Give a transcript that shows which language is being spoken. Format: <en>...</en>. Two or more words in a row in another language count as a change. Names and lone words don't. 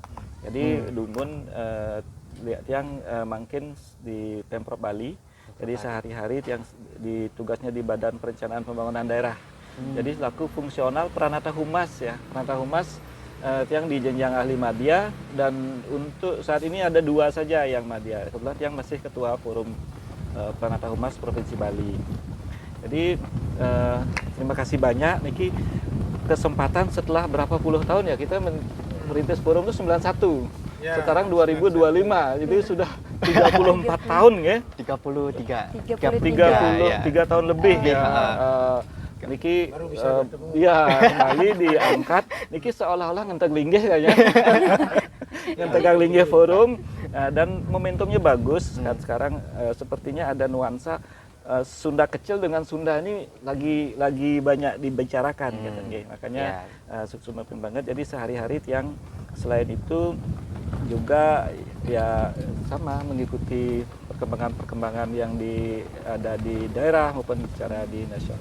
<id>Jadi Dungun Tiang makin di Pemprov Bali. Jadi sehari-hari Tiang tugasnya di Badan Perencanaan Pembangunan Daerah. Jadi selaku fungsional Pranata Humas ya. Pranata Humas Tiang di jenjang ahli madya, dan untuk saat ini ada 2 saja yang madya. Kebetulan Tiang masih ketua forum Pranata Humas Provinsi Bali. Jadi terima kasih banyak Niki, kesempatan setelah berapa puluh tahun ya kita merintis forum itu 91. Ya, sekarang 2025. Jadi sudah 34 tahun ya. 33 tahun lebih ya. Niki kembali diangkat. Niki seolah-olah</id> <ban>ngenteng linggih</ban> <id>kayaknya.</id> <ban>Ngenteng linggih</ban> <id>forum, dan momentumnya bagus kan sekarang. Sepertinya ada nuansa Sunda kecil dengan Sunda ini lagi banyak dibicarakan makanya sukses banget. Jadi sehari-hari Tiang selain itu juga ya sama mengikuti perkembangan yang ada di daerah maupun secara di nasional.</id>